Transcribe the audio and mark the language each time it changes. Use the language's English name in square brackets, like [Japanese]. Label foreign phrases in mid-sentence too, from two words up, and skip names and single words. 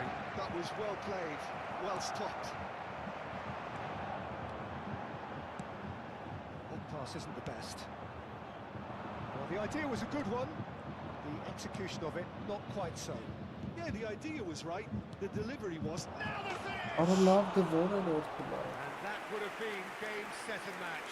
[English] That was well played, well stopped. That pass isn't the best. Well, the idea was a good one. The execution of it, not quite so. Yeah, the idea was right. The delivery was. Now the finish! [Armenian] Արա լավ դվոր է որ կլա [English] And that would have been game, set and match.